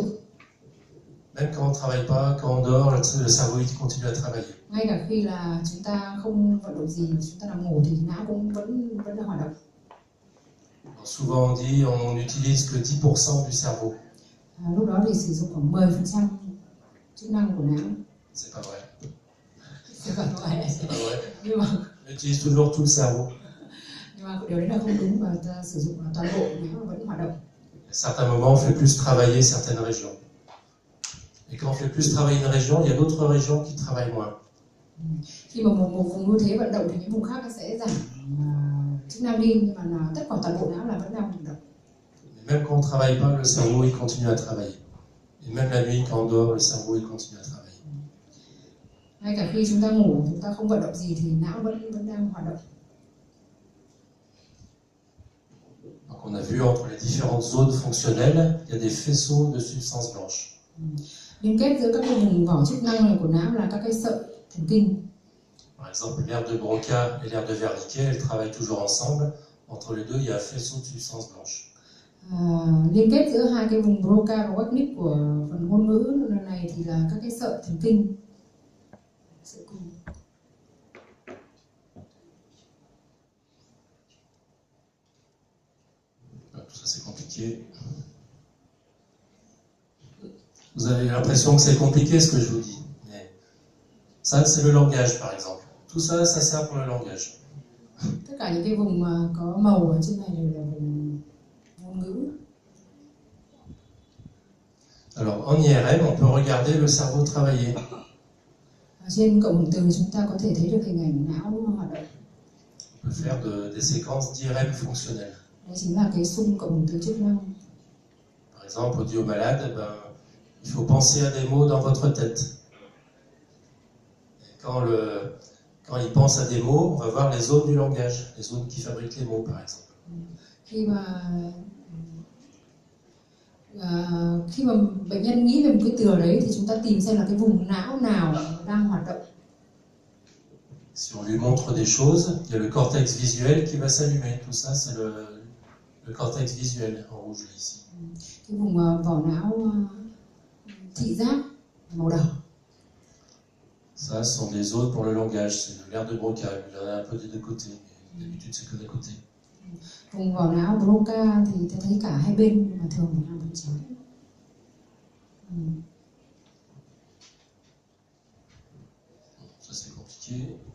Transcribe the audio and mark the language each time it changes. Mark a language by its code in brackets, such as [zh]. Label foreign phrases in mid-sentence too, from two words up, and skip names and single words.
[fr] Même quand on ne travaille pas, quand on dort, le cerveau il continue à travailler. [vi] Ngay cả khi là chúng ta không vận động gì, chúng ta nằm ngủ thì não cũng vẫn đang hoạt động. [fr] Alors souvent on dit on n'utilise que 10% du cerveau. [vi] Lúc đó thì sử dụng khoảng 10% chức năng của não. [fr] C'est pas vrai. C'est pas vrai. [vi] Nhưng mà [fr] On utilise toujours tout le cerveau. [vi] điều đấy là không đúng và ta sử dụng toàn bộ não vẫn hoạt động. [fr] À certains moments, on fait plus travailler certaines régions. Et quand on fait plus travailler une région, il y a d'autres régions qui travaillent moins. [vi] Khi mà một vùng như thế vận động thì những vùng khác sẽ giảm chức năng đi, nhưng mà tất cả toàn bộ não là vẫn đang hoạt động. [fr] Même quand on ne travaille pas, le cerveau il continue à travailler. Et même la nuit, quand on dort, le cerveau il continue à travailler. [vi] Ngay cả khi chúng ta ngủ, chúng ta không vận động gì thì não vẫn đang hoạt động. [fr] Donc on a vu entre les différentes zones fonctionnelles, il y a des faisceaux de substances blanches. [vi] Liên kết giữa các cái vùng vỏ chức năng này của não là các cái sợi thần kinh. [fr] Par exemple, l'aire de Broca et l'aire de Wernicke, elles travaillent toujours ensemble. Entre les deux, il y a un faisceau de substances blanches. [vi] Liên kết giữa hai cái vùng Broca và Wernicke của phần ngôn ngữ này thì là các cái sợi thần kinh. [fr] Tout ça c'est compliqué. Vous avez l'impression que c'est compliqué ce que je vous dis. Mais ça, c'est le langage par exemple. Tout ça, ça sert pour le langage. [vi] Tất cả những cái vùng mà có màu ở trên này đều là vùng ngôn ngữ. [fr] Alors en IRM, on peut regarder le cerveau travailler. [vi] Trên cộng hưởng từ chúng ta có thể thấy được hình ảnh não hoạt động. [fr] On peut faire des séquences d'IRM fonctionnelles. [vi] Đấy chính là cái xung cộng hưởng từ chức năng. [fr] Par exemple, audio malade, il faut penser à des mots dans votre tête. Et quand il pense à des mots, on va voir les zones du langage, les zones qui fabriquent les mots, par exemple. [vi] Khi mà bệnh nhân nghĩ về một cái từ đấy thì chúng ta tìm xem là cái vùng não nào đang hoạt động. [fr] Si on lui montre des choses, il y a le cortex visuel qui va s'allumer. Tout ça, c'est le cortex visuel en rouge là, ici. [vi] Cái vùng vỏ não thị giác màu đỏ. [fr] Ça, ce sont des zones pour le langage. C'est l'aire de Broca. Il y en a un peu des deux côtés. Mais d'habitude, c'est que d'un côté. [vi] Vùng vỏ não Broca thì ta thấy cả hai bên, nhưng mà thường là bên trái. [fr] Ça, c'est compliqué.